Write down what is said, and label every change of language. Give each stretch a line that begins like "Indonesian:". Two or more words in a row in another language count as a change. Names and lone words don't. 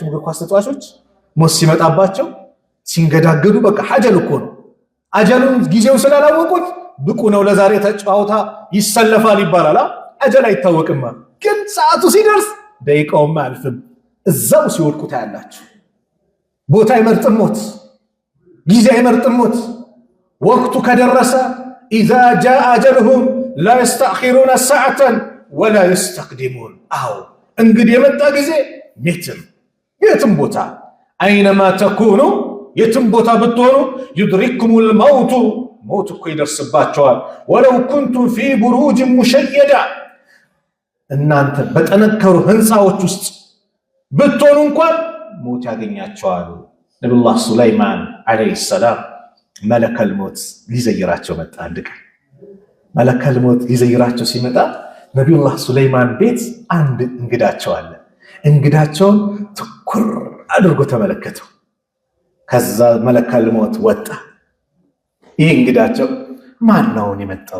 Amharic: እግር ኳስ ተጫዋቾች ሞት ሲመጣባቸው ሲንገዳገዱ በቃ አጀል እኮ ነው። አጀሉን ጊዜው ስላላወቁት ብቁ ነው ለዛሬ ተጫዋታ ይሰለፋል ይባላል። አጀል አይታወቅም፣ ግን ሰዓቱ ሲደርስ ደቂቃውም አያልፍም። እዛው ሲወድቁ ታያላችሁ። ቦታ አይመርጥም ሞት፣ ጊዜ አይመርጥም ሞት። ወቅቱ ከደረሰ
Arabic: إذا جاء أجلهم لا يستأخرون ساعة ولا يستقدمون.
Amharic: እንግዲህ የመጣ ጊዜ የትም ቦታ አይነማ ተኩኑ የትም ቦታ ብትሆኑ
Arabic: يدرككم الموت
Amharic: ሞት እኮ ይደርስባቸዋል።
Arabic: ولو كنتم في بروج مشيدة
Amharic: እናንተ በጠነከሩ ህንፃዎች ውስጥ ብትሆኑ እንኳን ሞት ያገኛቸዋል። ነብዩላህ ሱለይማን
Arabic: عليه السلام
Amharic: መለከል ሞት ሊዘይራቸው መጣ። አንድ ቀን መለከል ሞት ሊዘይራቸው ሲመጣ ነብዩላህ ሱለይማን ቤት አንድ እንግዳቸው አለ። እንግዳቸውን ትኩር አድርጎ ተመለከተው። ከዛ መለከል ሞት ወጣ። ይህ እንግዳቸው ማን ነው የመጣው?